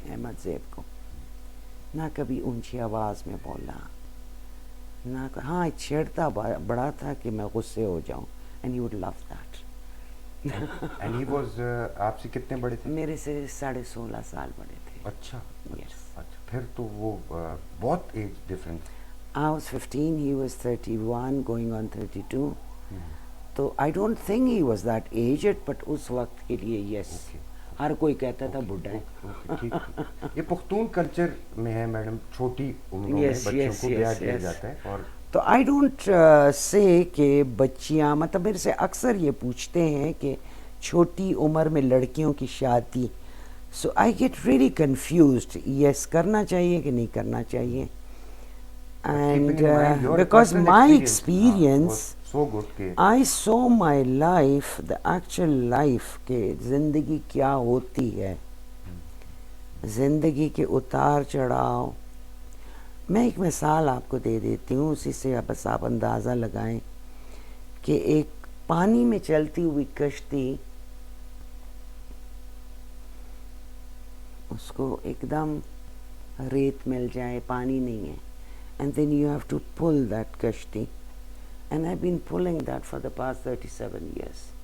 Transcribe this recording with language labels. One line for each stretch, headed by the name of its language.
Urdu: احمد زیب کو نہ کبھی اونچی آواز میں بولا, نہ ہاں چھیڑتا بڑا تھا کہ میں غصے ہو جاؤں.
English: And you would love that. And he was,
Urdu: آپ سے کتنے بڑے تھے؟ میرے سے 16.5 سال بڑے تھے. اچھا.
English: Yes.
Urdu: اچھا, پھر تو وہ بہت age difference.
English: I was 15, he was 31 going on 32. تو I don't think he was that aged, but
Urdu: اس وقت کے لیے
English: yes.
Urdu: ہر کوئی کہتا تھا بڈھا ہے. یہ پختون کلچر میں ہے میڈم, چھوٹی عمروں میں بچوں کو بیاہ دیا جاتا ہے. اور تو
English: I don't say
Urdu: کہ بچیاں, مطلب میرے سے اکثر یہ پوچھتے ہیں کہ چھوٹی عمر میں لڑکیوں کی شادی,
English: So I get really confused.
Urdu: یس کرنا چاہیے کہ نہیں کرنا چاہیے.
English: and because my experience, I saw my life, the actual life
Urdu: کہ زندگی کیا ہوتی ہے, زندگی کے اتار چڑھاؤ. میں ایک مثال آپ کو دے دیتی ہوں, اسی سے بس آپ اندازہ لگائیں کہ ایک پانی میں چلتی ہوئی کشتی, اس کو ایک دم ریت مل جائے, پانی نہیں ہے,
English: and then you have to pull that
Urdu: کشتی.
English: And I've been pulling that for the past 37 years.